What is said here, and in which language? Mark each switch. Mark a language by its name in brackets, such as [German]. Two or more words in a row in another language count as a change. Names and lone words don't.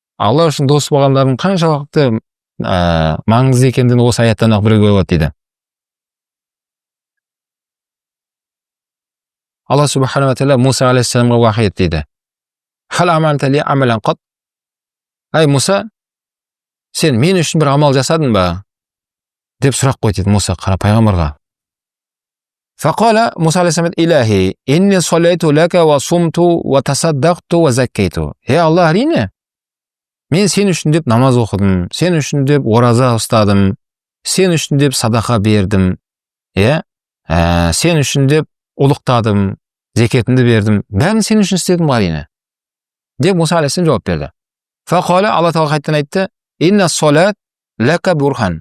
[Kazakh] Алла үшін дос болғандардың қаншалықты маңызды екендігін осы аяттан ақ білуге болады дейді. Алла субханала тағала Муса алейхиссаламға уахи етті дейді. [Arabic] هل عملت لي عملا قط? [Kazakh] Ай Муса, сен мен үшін бір амал жасадың ба? Деп сұрақ қойды дейді Муса пайғамбарға. [Arabic] فقال موسى عليه السلام إلهي إني صليت لك وصمت وتصدقت وزكيت. [Kazakh] Алла, әрине, мен сен үшін деп намаз оқыдым, сен үшін деп ораза ұстадым, сен үшін деп садақа бердім, сен үшін деп ұлықтадым, зекетімді бердім, бәрін сен үшін істедім әрине. Деп Муса алейхиссалам жауап берді. Фақала, Алла тағала қайтадан айтты, [Arabic] إن الصلاة لك برهان.